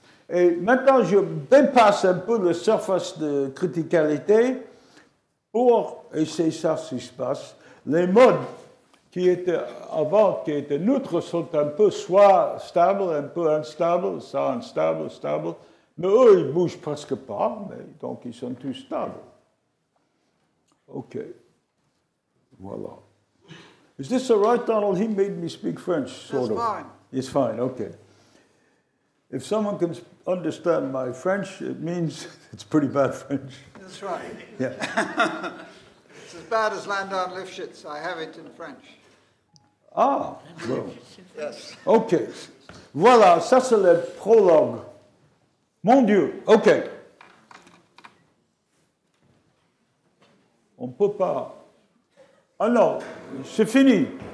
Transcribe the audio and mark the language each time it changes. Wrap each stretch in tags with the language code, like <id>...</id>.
<fr>Et maintenant, je dépasse un peu le surface de criticalité pour, et c'est ça ce qui se passe, les modes qui étaient avant, qui étaient neutres, sont un peu soit stables, un peu instables, ça instable, stable, mais eux, ils ne bougent presque pas, donc ils sont tous stables. OK. Voilà.</fr> <en>Is this all right, Donald? He made me speak French, sort of. That's fine. It's fine, okay. If someone can understand my French, it means it's pretty bad French. That's right. Yeah. It's as bad as Landon Lifshitz. I have it in French. Ah, well. Yes. OK.</en> <fr>Voilà, ça c'est le prologue. Mon Dieu, OK. On ne peut pas. Ah non, c'est fini.</fr>